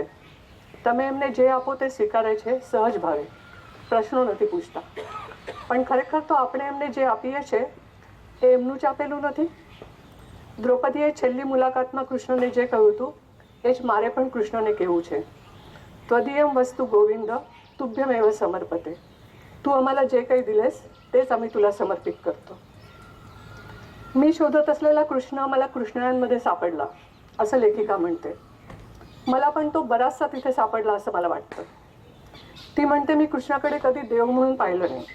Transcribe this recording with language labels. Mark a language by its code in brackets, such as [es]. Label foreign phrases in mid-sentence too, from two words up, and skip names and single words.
[gu] તમે એમને જે આપો તે સ્વીકારે છે સહજ ભાવે, પ્રશ્નો નથી પૂછતા. પણ ખરેખર તો આપણે એમને જે આપીએ છીએ એ એમનું જ આપેલું નથી. દ્રૌપદીએ છેલ્લી મુલાકાતમાં કૃષ્ણને જે કહ્યું હતું એ જ મારે પણ કૃષ્ણને કહેવું છે. [sa] ત્વદીયમ વસ્તુ ગોવિંદ તુભ્યમેવ સમર્પતે. [mr] तू आम्हाला जे काही दिलेस तेच आम्ही तुला समर्पित करतो. मी शोधत असलेला कृष्ण मला कृष्णायांमध्ये सापडला असं लेखिका म्हणते. मला पण तो बराचसा तिथे सापडला असं मला वाटतं. ती म्हणते, मी कृष्णाकडे कधी देव म्हणून पाहिलं नाही.